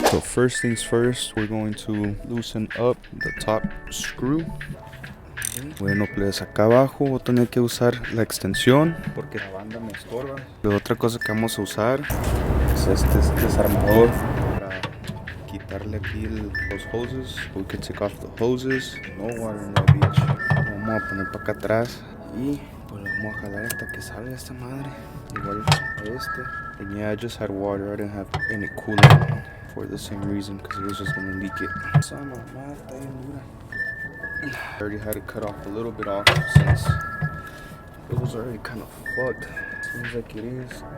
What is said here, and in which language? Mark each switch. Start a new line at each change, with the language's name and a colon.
English: So first things first, we're going to loosen up the top screw.
Spanish: Bueno, pues acá abajo voy a tener que usar la extensión porque la banda me estorba. La otra cosa que vamos a usar es este desarmador para quitarle aquí los hoses.
English: We can take off the hoses. No water in that bitch.
Spanish: Lo vamos a poner para acá atrás y pues lo vamos a jalar hasta que salga esta madre. Igual este.
English: And yeah, I just had water. I didn't have any coolant for the same reason because it was just gonna leak it.
Spanish: Esa mamá está bien dura.
English: I already had to cut off a little bit off since it was already kind of fucked. Seems like it is.